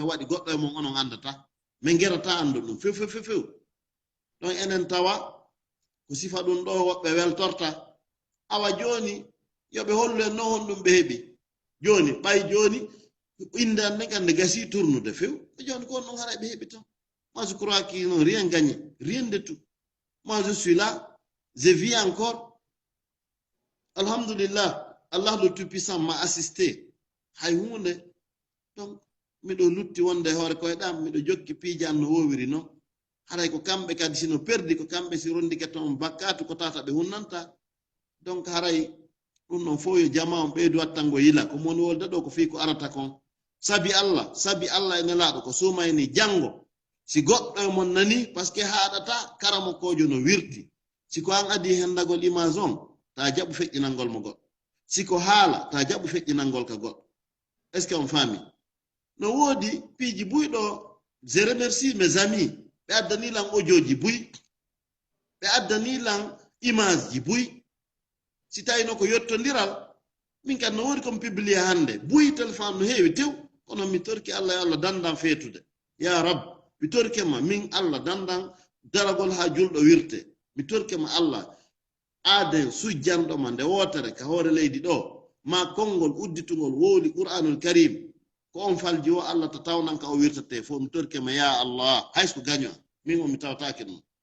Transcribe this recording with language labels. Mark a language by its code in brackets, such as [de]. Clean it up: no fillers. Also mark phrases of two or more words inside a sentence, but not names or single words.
[ff] waɗi goɗɗo e mon onon andata min gerata andu ɗum few ɗon enen tawa ko sifa ɗum ɗo woɓɓe weltorta awa joni yoɓe hollu en no honɗum ɓe heɓi joni ɓay joni inde an nen ande gasi tournude few e joni ko non hara ɓe heɓi tan [fr] moi je crois qu'ils n'ont rien gagné rien de tout moi je suis là je vis encore alhamdulillah Allah le tout-puissant m'a assisté [ff] hay hunde [fr] donc [ff] miɗo lutti wonde hoore koye ɗam miɗo jokki piijan no wowiri noon haray ko kamɓe kadi sino perdi ko kamɓe si rondike toon bakkatu ko tata ɓe hunnanta donc haray ɗum ɗon fof yo jama on ɓeydu wattango yila ko moni wolde ɗo ko fii ko arata kon sabi Allah e nelaɗo ko sumayni janngo si goɗɗo e mon nani [fr] par ce que [ff] haɗata karamo kojo no wirti siko an adi hendagol image on ta jaɓu feƴƴinalngol mo goɗɗo siko haala ta jaɓu feƴƴinalngol ka goɗɗo [fr] est ce que on [ff] faami no woodi piiji buyɗo [fr] je remercie mes amis [ff] ɓe addanilan audioji buy ɓe addanilan image ji buy si tawino ko yettodiral min kadi no woodi komi publié hannde buy téléphone no heewi tew kono mi torki Allah yo Allah dandan feetude [ar] ya rab [ff] mi torkema min Allah dandan daragol ha julɗo wirte mi torkema Allah aaden sujjanɗoma nde wotere ka hoore leydi ɗo ma konngol udditugol wooli [ar] qur'anul karim [ff] ko on falji o Allah to tawnan ka o wirtate fof mi torkema ya Allah haysko gaño min o mi tawtaki ɗum